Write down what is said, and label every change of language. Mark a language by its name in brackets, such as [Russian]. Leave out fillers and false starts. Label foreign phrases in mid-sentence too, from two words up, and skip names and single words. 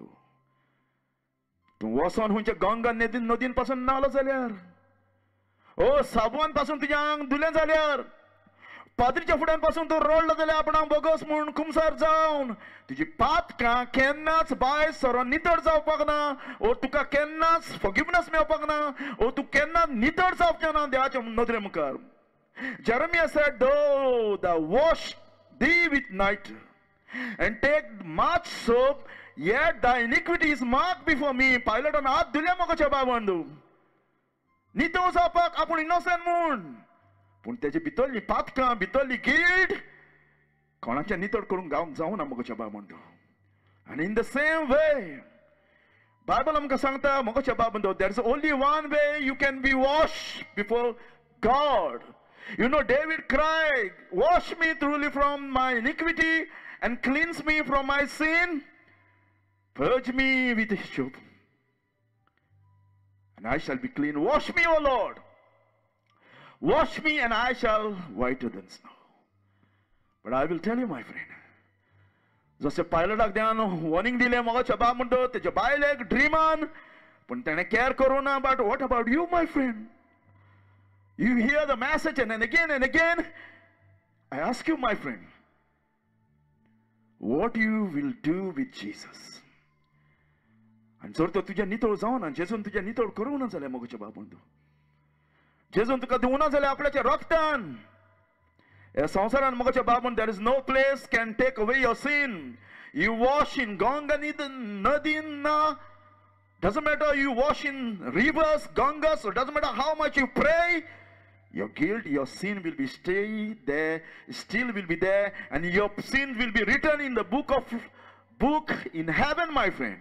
[Konkani] तू वचोन हुंच्या गंगा नदीन पासून नालो जाल्यार ओ साबवान पासून तुज्या आंग धुलें जाल्यार पाद्रीच्या फुड्यान तू रोडलो जाल्यार आपणाक बोगस म्हूण कुमसार जावन तुजी पातकां केन्नाच भायर सरोन नितळ जावपाक ना. ओ तुका केन्नाच फॉरगिवनेस मेळपाक ना. ओ तूं केन्नाच नितळ जावचें ना देवाच्या नदरे मुखार. [English] Jeremiah said, though thou wash thee with night and take much soap, yet thy iniquity is marked before me. [Konkani] Pilate हात दिले मोगाच्या बाबंदो. नितळ जावपाक आपूण इनोसेंट म्हूण. पूण तेजी भितरली पातकां भितरली गिल्ट कोणाच्या नितळ करून गावंक जावना मोगाच्या बाबंदो. [English] And in the same way, Bible [Konkani] आमकां सांगता मोगाच्या बाबंदो, [English] there is only one way you can be washed before God. You know, David cried, wash me truly from my iniquity and cleanse me from my sin. Purge me with hyssop, and I shall be clean. Wash me, O Lord. Wash me, and I shall whiter than snow. But I will tell you, my friend, [Konkani] जसे पायलटाक देवान वॉर्निंग दिले मोगाच्या बाबंदो तेच्या बायलेक ड्रीमान पण ताणें केअर करूना. [English] But what about you, my friend? You hear the message and again. I ask you, my friend, what you will do with Jesus? [Konkani] आणि जर तो तुज्या नितळ जावना, जेजून तुज्या नितळ करूना जाल्यार मोगाच्या बाबंदो, जेजून तुका दिवना जाल्यार आपल्याच्या रक्तान ह्या संवसारान मोगाच्या बाबंदो, [English] there is no place can take away your sin. You wash in Ganga Nadin, doesn't matter you wash in rivers, Gangas, or doesn't matter how much you pray, your guilt, your sin will be stay there, still will be there, and your sin will be written in the book in heaven, my friend.